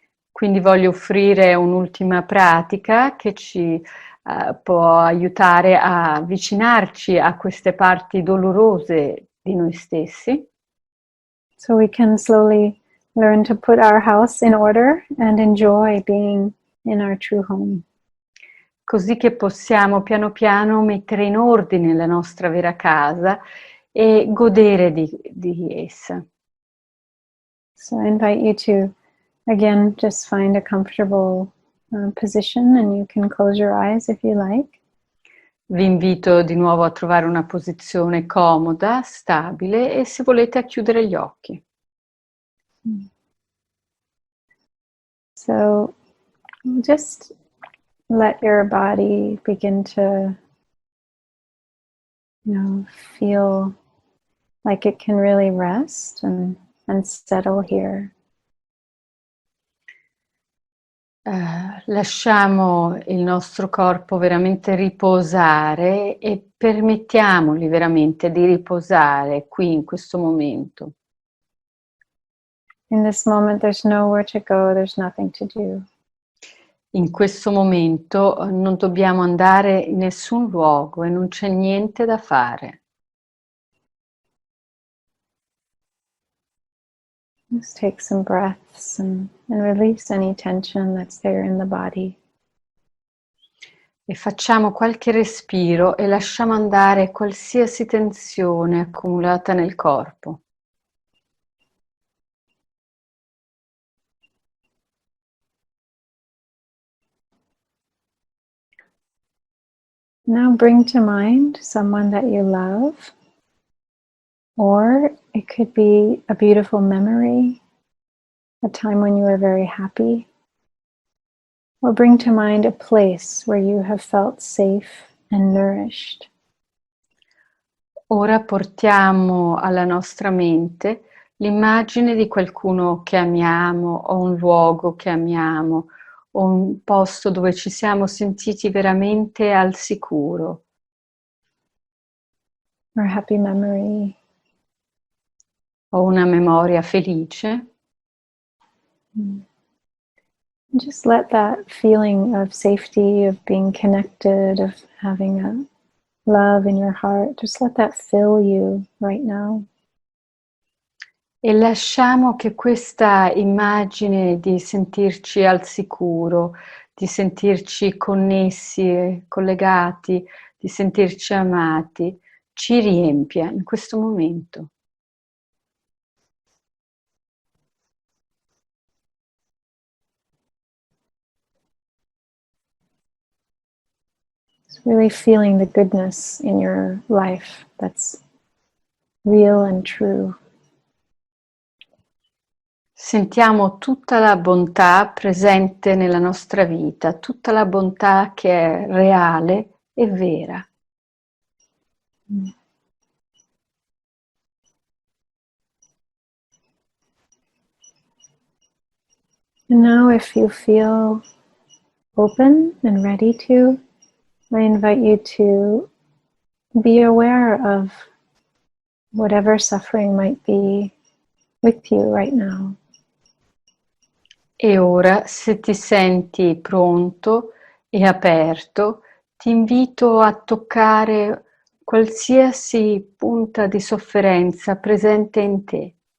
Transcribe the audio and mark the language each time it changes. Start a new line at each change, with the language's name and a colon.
Italian: Quindi voglio offrire un'ultima pratica che ci può aiutare a avvicinarci a queste parti dolorose di noi stessi.
English: So we can slowly learn to put our house in order and enjoy being in our true home.
Italian: Così che possiamo piano piano mettere in ordine la nostra vera casa e godere di essa.
English: So I invite you to, again, just find a comfortable position, and you can close your eyes if you like.
Italian: Vi invito di nuovo a trovare una posizione comoda, stabile e se volete a chiudere gli occhi.
English: So just let your body begin to Feel like it can really rest and settle here.
Italian: Lasciamo il nostro corpo veramente riposare e permettiamogli veramente di riposare qui in questo momento.
English: In this moment, there's nowhere to go, there's nothing to do.
Italian: In questo momento non dobbiamo andare in nessun luogo e non c'è niente da fare.
English: Just take some breaths and release any tension that's there in the body.
Italian: E facciamo qualche respiro e lasciamo andare qualsiasi tensione accumulata nel corpo.
English: Now bring to mind someone that you love, or it could be a beautiful memory, a time when you were very happy, or bring to mind a place where you have felt safe and nourished.
Italian: Ora portiamo alla nostra mente l'immagine di qualcuno che amiamo, o un luogo che amiamo, o un posto dove ci siamo sentiti veramente al sicuro.
English: Or a happy memory.
Italian: O una memoria felice.
English: Just let that feeling of safety, of being connected, of having a love in your heart, just let that fill you right now.
Italian: E lasciamo che questa immagine di sentirci al sicuro, di sentirci connessi e collegati, di sentirci amati, ci riempia in questo momento.
English: Just really feeling the goodness in your life that's real and true.
Italian: Sentiamo tutta la bontà presente nella nostra vita, tutta la bontà che è reale e vera.
English: And now if you feel open and ready to, I invite you to be aware of whatever suffering might be with you right now.
Italian: E ora, se ti senti pronto e aperto, ti invito a toccare qualsiasi punta di sofferenza presente in te.